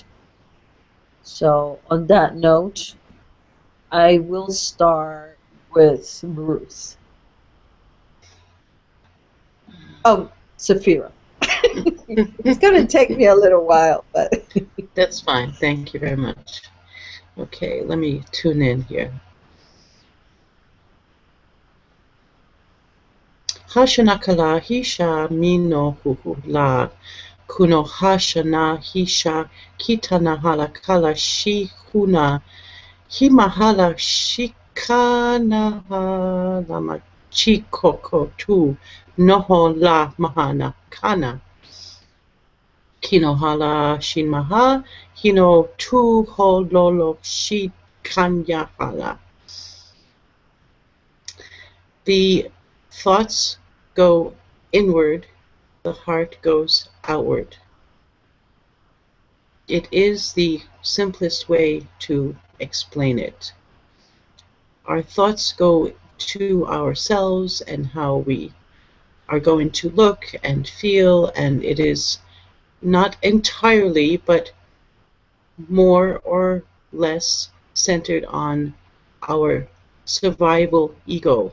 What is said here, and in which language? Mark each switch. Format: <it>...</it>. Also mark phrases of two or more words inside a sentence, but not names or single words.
<en>So, on that note, I will start with Ruth. Oh, Saphira. It's going to take me a little while, but That's fine. Thank you very much. Okay, let me tune in here. Hashanakala hisha mino huhula kuno hashana hisha kitana halakala shihuna himahala shikana halama chikoko tu noho la mahana kana kinohala shinmaha hino tu hololo shikanya hala. The thoughts go inward, the heart goes outward. It is the simplest way to explain it. Our thoughts go to ourselves and how we are going to look and feel, and it is not entirely, but more or less centered on our survival ego.</en>